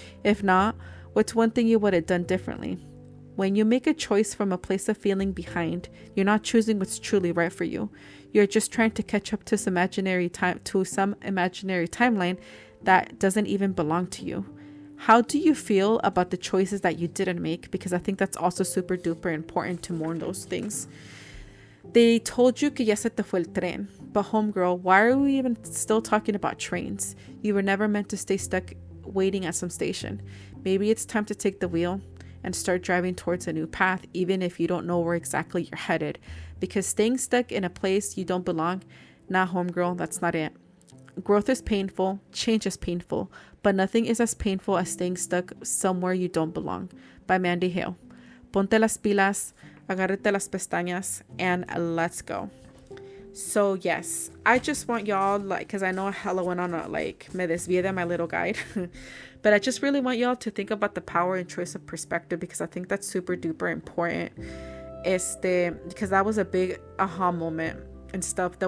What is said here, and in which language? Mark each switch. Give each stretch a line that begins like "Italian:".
English: If not, what's one thing you would have done differently? When you make a choice from a place of feeling behind, you're not choosing what's truly right for you. You're just trying to catch up to some imaginary timeline that doesn't even belong to you. How do you feel about the choices that you didn't make? Because I think that's also super duper important to mourn those things. They told you
Spanish: que ya se te fue el tren.
English: But homegirl, why are we even still talking about trains? You were never meant to stay stuck waiting at some station. Maybe it's time to take the wheel and start driving towards a new path, even if you don't know where exactly you're headed. Because staying stuck in a place you don't belong, nah, homegirl, that's not it. Growth is painful, change is painful, but nothing is as painful as staying stuck somewhere you don't belong. By Mandy Hale.
Spanish: Ponte las pilas, agárrate las pestañas,
English: and let's go. So yes, I just want y'all, like, because I know hella went on a, like,
Spanish: me desvié de
English: my little guide. But I just really want y'all to think about the power and choice of perspective, because I think that's super duper important. Because that was a big aha moment and stuff.